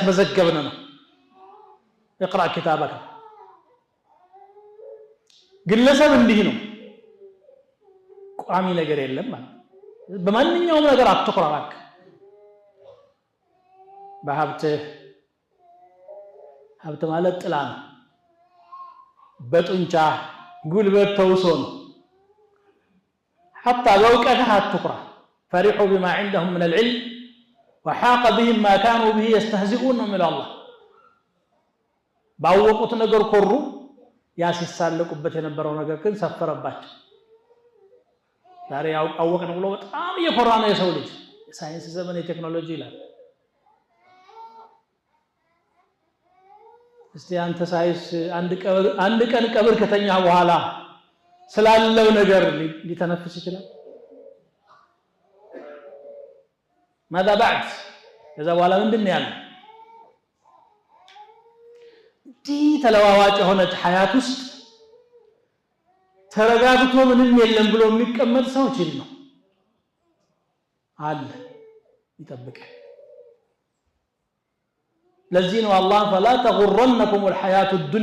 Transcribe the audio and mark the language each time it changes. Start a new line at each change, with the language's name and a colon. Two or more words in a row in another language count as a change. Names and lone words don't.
Amharic: እያስመዘገብን ነው
Arabic: اقرأ كتابك
Amharic: ግለሰብ እንዲህ ነው ቋሚ ነገር የለም ማለት በማንኛውም ነገር አትኩራራክ በሀብት ማለት ጥላ ነው በጡንቻ ጉልበት ተውሶ ነው حتى በእውቀትህ አትኩራ
Arabic: فرحوا بما عندهم من العلم وحاق بهم ما كانوا به يستهزئون من الله
Amharic: ባወቁት ነገር ኮሩ ያሲሳለቁበት የነበረው ነገር ግን ሰፈረባቸው ዛሬ አወቅን ብሎ በጣም እየኮራ ነው የሰው ልጅ የሳይንስ ዘመን የቴክኖሎጂ ይላል እስቲ አንተ ሳይንስ አንድ ቀን ቀብር ከተኛ በኋላ ስላለው ነገር ሊተነፍስ ይችላል
Arabic: ماذا بعد
Amharic: ከዛ በኋላ ምንድነው ያለው ተለዋዋጭ ሆነች ሐያት ውስጥ ተረጋግቶ ምንም የለም ብሎ የሚቀመጥ ሰው ችል ነው አለ ይጠብቅ ለዚህ ነው አላህ
Arabic: فلا تغرنكم الحياة الدنيا